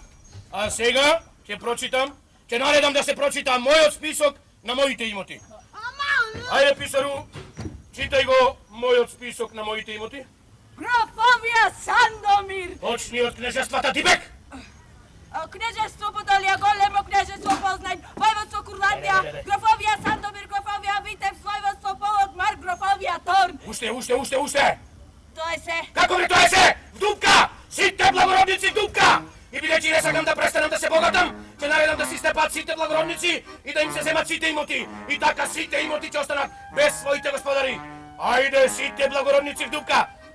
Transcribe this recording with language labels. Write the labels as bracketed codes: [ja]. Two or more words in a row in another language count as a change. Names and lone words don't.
[mk] А сега ќе прочитам, ќе наредам да се прочита мојот список на моите имоти. Ајде, писару, читај го мојот список на моите имоти. Графовија Сандомир, Почни од кнежествата Тибек. кнежество Подолија, големо кнежество Познањ, војводство Курландија, графовија Сандомир, графовија Витебск, војводство Полок, Марк, графовија Торн. Уште. Тоа е се. Како ли тоа е се? Дупка! Сите благородници Дупка! И бидејќи не сакам да престанам да се богатам, ќе наредам да си степат сите благородници и да им се земат сите имоти. И така сите имоти ќе останат без своите господари. Ајде сите благородници в Дупка!